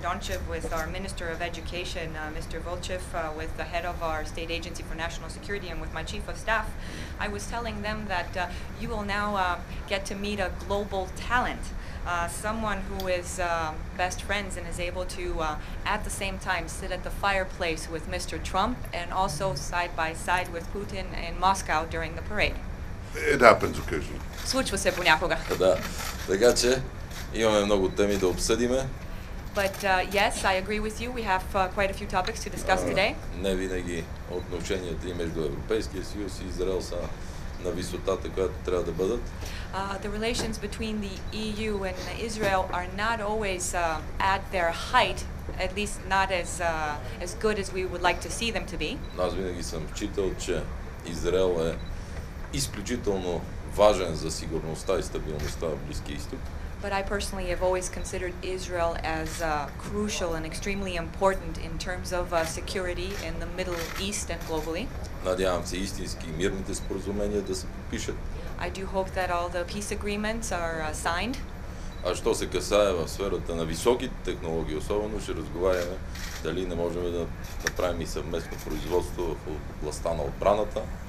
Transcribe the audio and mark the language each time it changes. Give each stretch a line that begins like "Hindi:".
English: Donchev, with our minister of education, Mr. Volchev, with the head of our state agency for national security, and with my chief of staff, I was telling them that you will now get to meet a global talent. Someone who is best friends and is able to, at the same time, sit at the fireplace with Mr. Trump and also side by side with Putin in Moscow during the parade. It happens occasionally.
Bulgarian: Случва се понякога. Да, така че имаме много теми да обсъдиме.
English: But yes, I agree with you. We have quite a few topics to discuss today.
Bulgarian: Не винаги отношенията и между Европейския съюз и Израел са на висотата, която трябва да бъдат.
English: The relations between the EU and Israel are not always at their height, at least not as good as we would like to see them to be.
Bulgarian: Аз винаги съм считал, че Израел е изключително важен за сигурността и стабилността в Близкия Изток.
English: But I personally have always considered Israel as crucial and extremely important in terms of security in the Middle East and globally.
Bulgarian: Надявам се истински мирните споразумения да се подпишат.
English: I do hope that all the peace agreements are signed.
Bulgarian: А що се касае в сферата на високите технологии, особено ще разговаряме дали не можем да направим и съвместно производство в областта на отбраната.